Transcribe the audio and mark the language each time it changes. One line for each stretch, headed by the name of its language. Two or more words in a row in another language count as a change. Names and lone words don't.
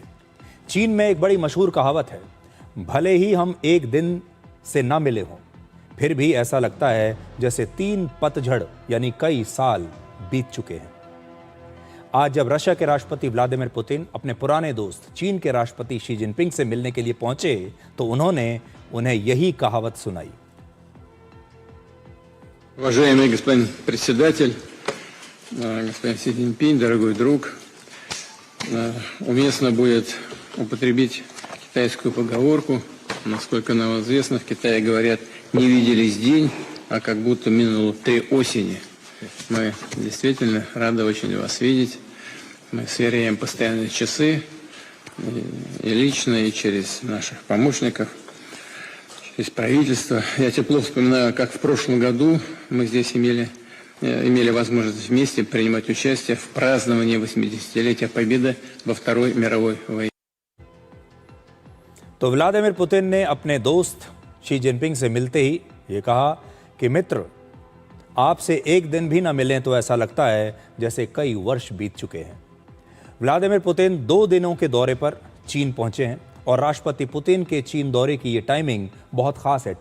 Hindi: चीन में एक बड़ी मशहूर कहावत है, भले ही हम एक दिन से ना मिले हों, फिर भी ऐसा लगता है जैसे 3 पतझड़ यानी कई साल बीत चुके हैं। आज जब रशिया के राष्ट्रपति व्लादिमीर पुतिन अपने पुराने दोस्त चीन के राष्ट्रपति शी जिनपिंग से मिलने के लिए पहुंचे, तो उन्होंने उन्हें यही कहावत सुनाई।
Russian: Уважаемый господин председатель, господин Си Цзиньпинь, дорогой друг, уместно будет употребить китайскую поговорку. Насколько нам известно, в Китае говорят, не виделись день, а как будто минуло 3 осени. Мы действительно рады очень вас видеть. Мы сверяем постоянно часы, и лично, и через наших помощников, через правительство. Я тепло вспоминаю, как в прошлом году мы здесь имели возможность вместе принимать участие в праздновании 80-летия Победы во Второй мировой войне.
Hindi: तो व्लादिमीर पुतिन ने अपने दोस्त शी जिनपिंग से मिलते ही ये कहा कि मित्र, आपसे एक दिन भी ना मिलें तो ऐसा लगता है जैसे कई वर्ष बीत चुके हैं। व्लादिमीर पुतिन 2 दिनों के दौरे पर चीन पहुंचे हैं और राष्ट्रपति पुतिन के चीन दौरे की ये टाइमिंग बहुत खास है।